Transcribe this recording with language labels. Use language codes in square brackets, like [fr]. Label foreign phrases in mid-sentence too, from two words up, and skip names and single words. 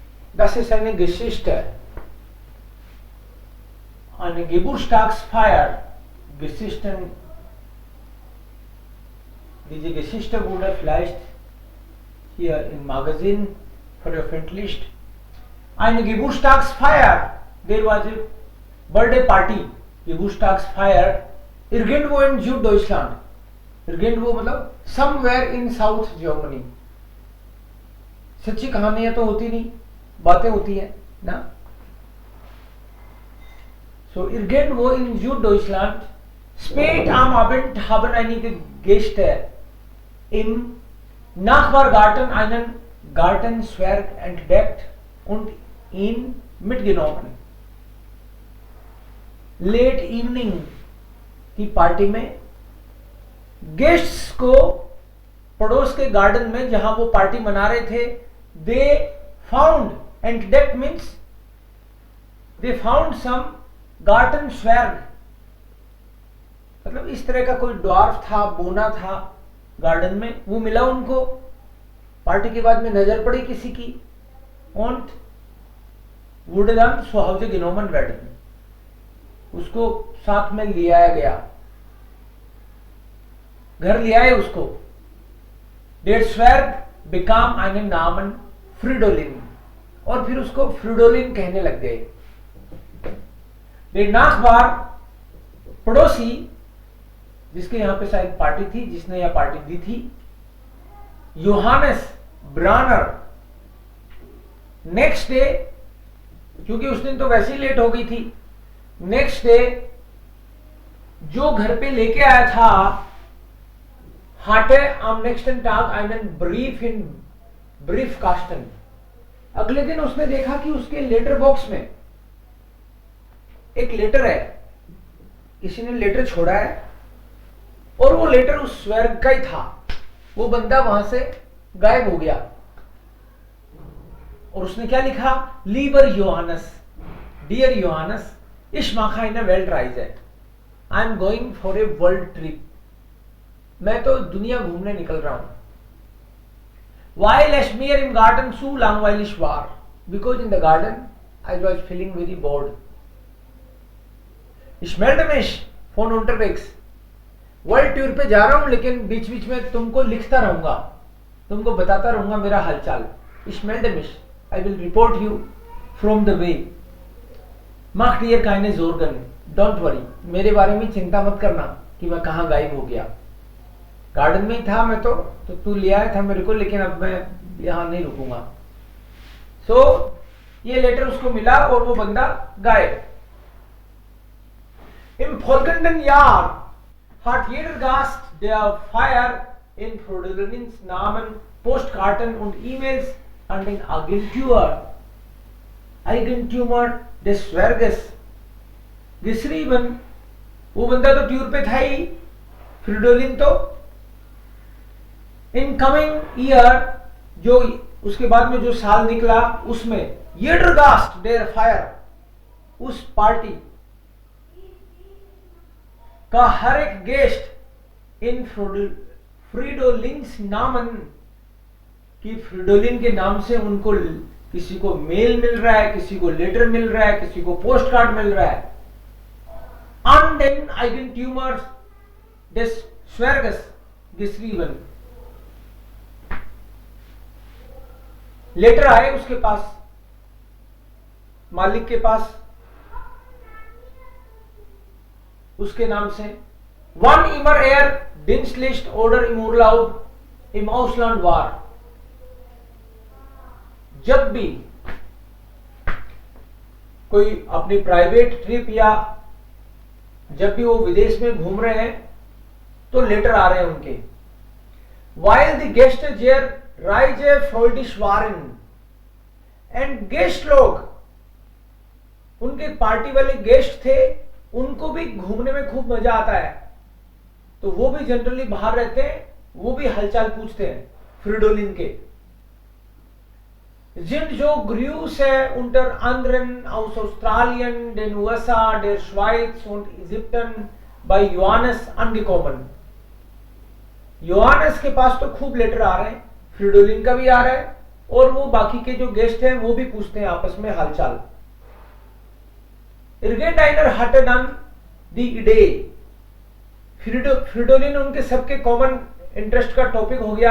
[de] Das ist eine Geschichte. Eine Geburtstagsfeier. Geschichten. Diese Geschichte wurde vielleicht hier im Magazin veröffentlicht. Eine Geburtstagsfeier. [en] There was a birthday party. [de] Geburtstagsfeier. Irgendwo in Süddeutschland. [en] Irgendwo मतलब somewhere in South Germany. [hi] सच्ची कहानियां तो होती नहीं, बातें होती है ना. [de] So irgendwo in Süddeutschland spät am Abend haben einige Gäste im Nachbargarten einen Gartenzwerg entdeckt und ihn mitgenommen. [en] Late evening [hi] की पार्टी में गेस्ट्स को पड़ोस के गार्डन में जहां वो पार्टी मना रहे थे, [en] they found [hi] entdect [en] means they found some garden swag. [hi] मतलब इस तरह का कोई ड्वार्फ था, बोना था गार्डन में, वो मिला उनको. पार्टी के बाद में नजर पड़ी किसी की. [de] und wurde dann zu Hause genommen werden. [hi] उसको साथ में ले आया गया, घर ले आए उसको. [de] Der Zwerg bekam einen Namen Fridolin. [hi] और फिर उसको फ्रिडोलिन कहने लग गए. [de] Der Nachbar, [hi] पड़ोसी, जिसके यहां पे शायद पार्टी थी, जिसने यह पार्टी दी थी, योहानस ब्रानर, [en] next day, [hi] क्योंकि उस दिन तो वैसे ही लेट हो गई थी, [en] next day [hi] जो घर पे लेके आया था, [de] hatte am nächsten Tag einen Brief in Briefkasten. [hi] अगले दिन उसने देखा कि उसके [en] letter box [hi] में एक लेटर है, किसी ने लेटर छोड़ा है, और वो लेटर उस स्वर्ग का ही था. वो बंदा वहां से गायब हो गया. और उसने क्या लिखा? लीबर योहानस, डियर योहानस, [de] ich mache eine Weltreise. [en] I am going for a world trip. [hi] मैं तो दुनिया घूमने निकल रहा हूं. [de] While es mir im Garten zu langweilig war, [en] because in the garden I was feeling very bored. [de] Ich melde mich von unterwegs. [en] world tour [hi] पे जा रहा हूं, लेकिन बीच बीच में तुमको लिखता रहूंगा, तुमको बताता रहूंगा मेरा हालचाल. [de] Ich melde mich. [en] I will report you from the way. [de] Mach dir keine Sorgen. [en] Don't worry. [hi] मेरे बारे में चिंता मत करना कि मैं कहां गायब हो गया. गार्डन में ही था मैं तो तू ले आया था मेरे को, लेकिन अब मैं यहां नहीं रुकूंगा. सो ये लेटर उसको मिला और वो बंदा गायब. [de] Im folgenden Jahr hat jeder Gast der Feier in Fridolins Namen Postkarten und E-Mails an den Eigentümer des Zwerges geschrieben. [hi] वो बंदा तो ट्यूर पे था ही, फ्रिडोलिन तो. [en] in coming year, [hi] जो उसके बाद में जो साल निकला, उसमें [de] jeder Gast der Feier, [hi] उस पार्टी का हर एक गेस्ट [de] in Fridolins Namen, [hi] कि फ्रिडोलिन के नाम से उनको किसी को मेल मिल रहा है, किसी को लेटर मिल रहा है, किसी को [en] post card [hi] मिल रहा है. [de] an den Eigentümer des Zwerges geschrieben. [hi] लेटर आए उसके पास, मालिक के पास, उसके नाम से. [de] Wann immer Dienstlich oder im Urlaub im Ausland war. [hi] जब भी कोई अपनी [en] private trip [hi] या जब भी वो विदेश में घूम रहे हैं तो लेटर आ रहे हैं उनके. [en] While the guests there [de] Reise freudig waren, [hi] and गेस्ट लोग, उनके पार्टी वाले गेस्ट थे, उनको भी घूमने में खूब मजा आता है, तो वो भी जनरली बाहर रहते हैं, वो भी हालचाल पूछते हैं फ्रिडोलिन के. [de] sind so Grüße unter anderem aus Australien, den USA, der Schweiz und Ägypten bei Johannes angekommen. [hi] योहानस के पास तो खूब लेटर आ रहे हैं, फ्रिडोलिन का भी आ रहा है और वो बाकी के जो गेस्ट हैं वो भी पूछते हैं आपस में हालचाल। [de] इर्गेंटाइनर hatte dann die Idee, [hi] फ्रिडोलिन उनके सबके [en] common interest [hi] का टॉपिक हो गया।